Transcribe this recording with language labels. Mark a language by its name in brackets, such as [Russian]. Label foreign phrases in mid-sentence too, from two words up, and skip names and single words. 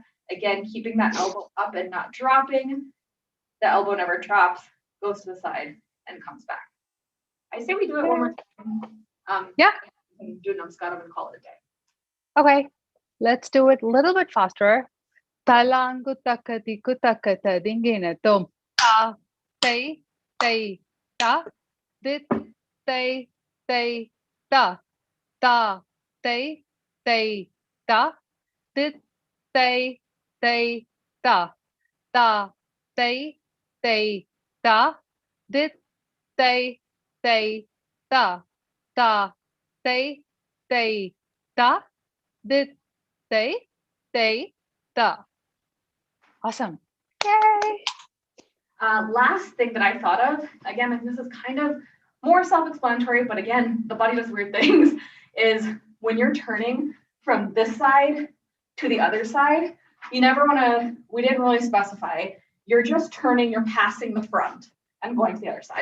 [English] Again, keeping that elbow up and not dropping. The elbow never drops, goes to the side and comes back. I say we do it one more time. Yeah. Do namaskaram and call it a day. Okay. Let's do it a little bit faster. Talangu takati kutakata dinginatum. Ta, tay, tay, ta. Dit, tay, tay, ta. Ta, tay, tay, ta. Dit, tay, tay, ta. Ta, tay, tay, ta. Dit, tay, tay, ta. Ta, tay, tay, ta. Dit, tay, tay, ta. Awesome. Yay! Last thing that I thought of, again, and this is kind of more self-explanatory, but again, the body does weird things, is when you're turning from this side to the other side, you never want to, we didn't really specify, you're just turning, you're passing the front and going to the other side.